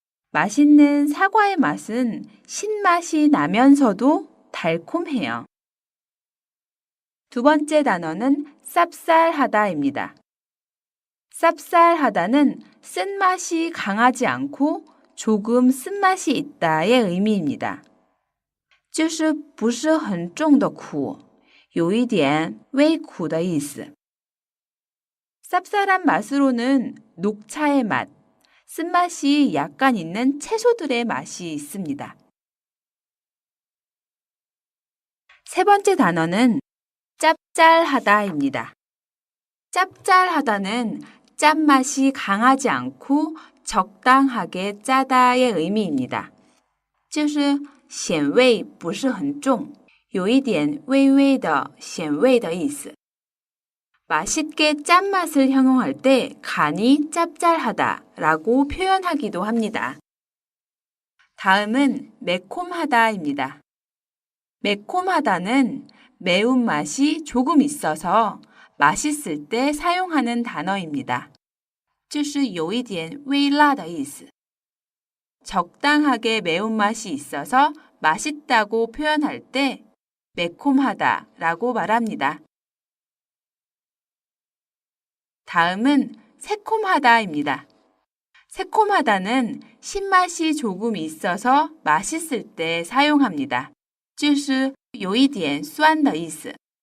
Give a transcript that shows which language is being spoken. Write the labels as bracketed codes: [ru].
[ko] 맛있는 사과의 맛은 신맛이 나면서도 달콤해요. 두 번째 단어는 쌉쌀하다입니다. 쌉쌀하다는 쓴맛이 강하지 않고 조금 쓴맛이 있다의 의미입니다. [zh] 就是不是很重的苦，有一点微苦的意思. [ko] 쌉쌀한 맛으로는 녹차의 맛, 쓴맛이 약간 있는 채소들의 맛이 있습니다. 세 번째 단어는 짭짤하다입니다. 짭짤하다는 짠맛이 강하지 않고 적당하게 짜다의 의미입니다. [zh] 就是咸味不是很重，有一点微微的咸味的意思. [ko] 맛있게 짠맛을 형용할 때 간이 짭짤하다라고 표현하기도 합니다. 다음은 매콤하다입니다. 매콤하다는 매운맛이 조금 있어서 맛있을 때 사용하는 단어입니다. [zh] 就是有一点微辣的意思. [ko] 적당하게 매운맛이 있어서 맛있다고 표현할 때 매콤하다라고 말합니다. 다음은 새콤하다입니다. 새콤하다는 신맛이 조금 있어서 맛있을 때 사용합니다. [zh] 就是有一点酸的意思.